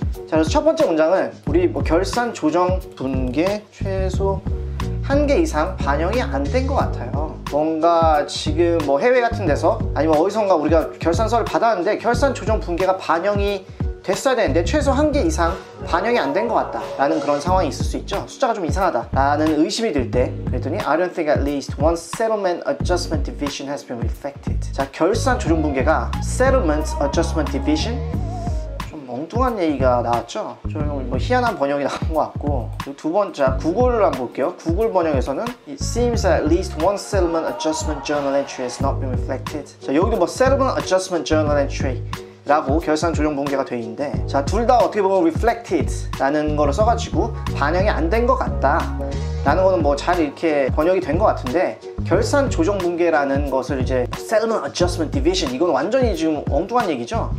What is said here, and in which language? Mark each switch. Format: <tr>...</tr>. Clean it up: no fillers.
<ko>자, 그래서 첫 번째 문장은 우리 결산 조정 분계 최소 1개 이상 반영이 안 된 것 같아요. 뭔가 지금 해외 같은 데서 아니면 어디선가 우리가 결산서를 받았는데 결산 조정 분계가 반영이 됐어야 되는데 최소 1개 이상 반영이 안 된 것 같다 라는 그런 상황이 있을 수 있죠. 숫자가 좀 이상하다 라는 의심이 들 때 그랬더니</ko> <en>I don't think at least one settlement adjustment division has been reflected.</en> <ko>자, 결산 조정 분계가 settlement adjustment division, 엉뚱한 얘기가 나왔죠. 좀 희한한 번역이 나온 것 같고. 두 번째, 구글을 한번 볼게요. 구글 번역에서는</ko> <en>It seems at least one settlement adjustment journal entry has not been reflected.</en> <ko>자, 여기도 settlement adjustment journal entry 라고 결산 조정 분계가 되어 있는데, 자, 둘 다 어떻게 보면 reflected 라는 거를 써가지고 반영이 안 된 것 같다 라는 거는 잘 이렇게 번역이 된 것 같은데, 결산 조정 분계라는 것을 이제 settlement adjustment division, 이건 완전히 지금 엉뚱한 얘기죠.</ko>